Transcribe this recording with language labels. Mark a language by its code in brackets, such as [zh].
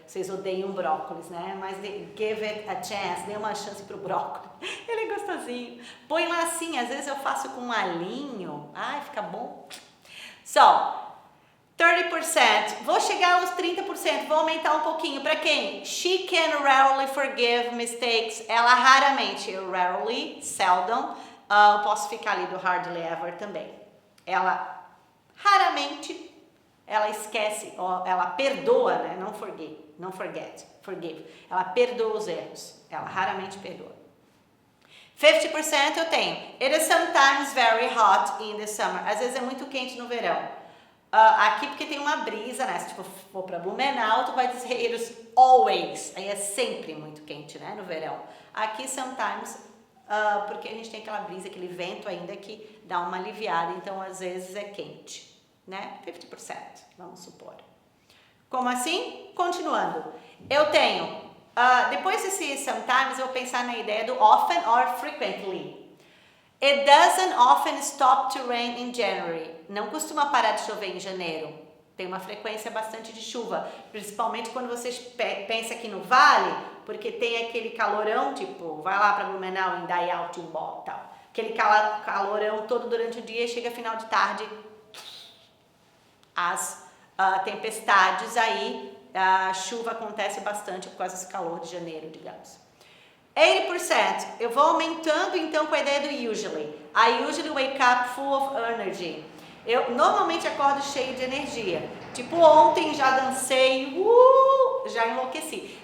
[pt] Vocês odeiam brócolis, né? Mas [en] give it a chance, [pt] dê uma chance pro brócolis. Ele é gostosinho. Põe lá assim, às vezes eu faço com um alhinho. Ai, fica bom. So, 30%. Vou chegar aos 30%, vou aumentar um pouquinho. Para quem? [en] She can rarely forgive mistakes. [pt] Ela raramente, rarely, seldom. Posso ficar ali do hardly ever também. Ela raramente, ela esquece, ela perdoa, né? Não forget, forgive. Ela perdoa os erros, ela raramente perdoa. 50% eu tenho. [en] It is sometimes very hot in the summer. [pt] Às vezes é muito quente no verão. Aqui porque tem uma brisa, né? Se tipo, for para Blumenau, tu vai dizer [en] it is always. [pt] Aí é sempre muito quente, né? No verão. Aqui sometimes, porque a gente tem aquela brisa, aquele vento ainda que dá uma aliviada. Então às vezes é quente. Né? 50%, vamos supor. Como assim? Continuando. Eu tenho depois desse sometimes, eu vou pensar na ideia do often or frequently. [en] It doesn't often stop to rain in January. [pt] Não costuma parar de chover em janeiro. Tem uma frequência bastante de chuva, principalmente quando vocês pensam aqui no vale, porque tem aquele calorão, tipo, vai lá para Blumenau, em Indaial, Timbó, tal. Aquele calorão todo durante o dia, chega final de tarde, as tempestades aí, a chuva acontece bastante por causa desse calor de janeiro, digamos. 80%, eu vou aumentando então com a ideia do usually. [en] I usually wake up full of energy. [pt] Eu normalmente acordo cheio de energia. Tipo, ontem já dancei, já enlouqueci.